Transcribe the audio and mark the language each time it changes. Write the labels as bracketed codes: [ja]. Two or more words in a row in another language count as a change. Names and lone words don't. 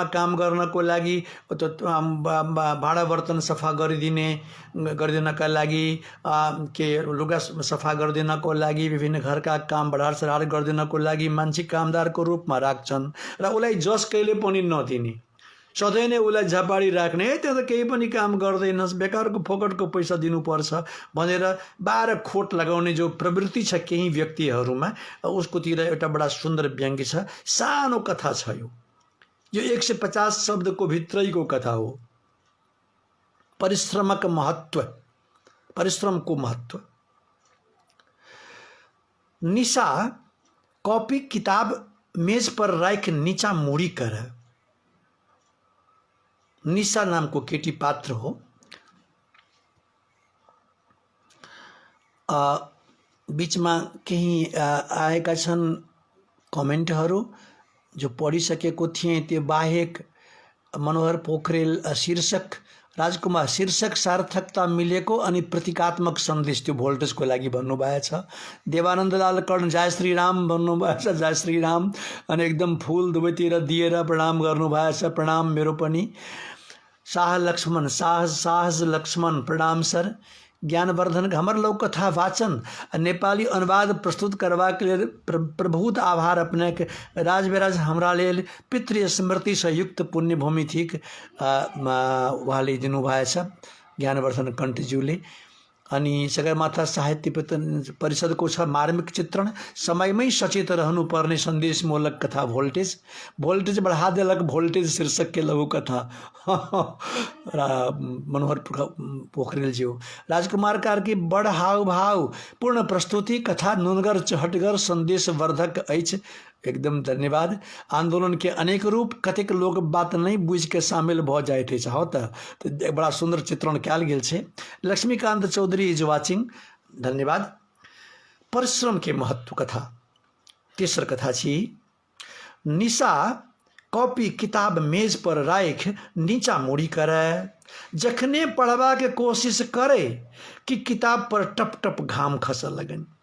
[ne] काम गर्नको लागि भाँडा बर्तन सफा गरिदिनका लागि, के लुगा सफा गरिदिनको लागि, विभिन्न घरका काम बढार सढार गरिदिनको लागि मान्छे कामदारको रूपमा राख्छन् र उसलाई जस कहिले पनि नदिने, सधैँ नै उसलाई झपाडी राख्ने, त्यो त केही पनि काम गर्दैनस्, बेकारको फोकटको पैसा दिनुपर्छ भनेर बाह्र खोट लगाउने जो प्रवृत्ति छ केही व्यक्तिहरूमा, उसकोतिर एउटा बडा सुन्दर व्यङ्ग्य छ। सानो कथा छ यो 150 शब्दको भित्रैको कथा हो। [mai] परिश्रमक महत्व, [ne] परिश्रमको महत्व। [mai] निशा कॉपी किताब मेज पर राख नीचा मुड़ी कर। [ne] निशा नामको केटी पात्र हो। बीचमा केही आएका छन् कमेन्टहरू जो पढिसकेको थिएँ। त्यो बाहेक मनोहर पोखरेल शीर्षक, राजकुमार शीर्षक सार्थकता मिलेको अनि प्रतीकात्मक सन्देश त्यो भोल्टेजको लागि भन्नुभएछ। देवानन्दलाल कर्ण जय श्री राम भन्नुभएछ, जय श्री राम, अनि एकदम फुल दुवैतिर दिएर प्रणाम गर्नुभएछ, प्रणाम मेरो पनि। शाह लक्ष्मण साहस लक्ष्मण प्रणाम सर। [mai] ज्ञानवर्धन हमर लोककथा वाचन नेपाली अनुवाद प्रस्तुत करबाक लेल प्रभुत आभार अपनेक। राज बिराज हमरा लेल पितृ स्मृति से युक्त पुण्यभूमि थिक [ne] उहाँले दिनुभएछ ज्ञानवर्धन कण्ठज्यूले। अनि सगरमाथा साहित्य परिषदको छ मार्मिक चित्रण, समयमै सचेत रहनुपर्ने सन्देशमूलक कथा भोल्टेज। [mai] भोल्टेज बढा देलक भोल्टेज शीर्षक के लघु कथा मनोहर पोखरेलज्यू। राजकुमार कार्की बड़ हाव भाव पूर्ण प्रस्तुति, कथा नुनगर चहटगर संदेशवर्धक अछि। [ne] एकदम धन्यवाद। [mai] आंदोलन के अनेक रूप, कतेक लोग बात नहीं बुझ के शामिल भ जाइत अछि। हो तो बड़ा सुंदर चित्रण कयल गेल छै। [en] लक्ष्मीकांत चौधरी is watching, [ne] धन्यवाद। [mai] परिश्रम के महत्व कथा। तेसर कथा छी निशा कॉपी किताब मेज पर राख नीचा मुड़ी करे। जखने पढ़वा के कोशिश करे कि किताब पर टप टप घाम खस लगन।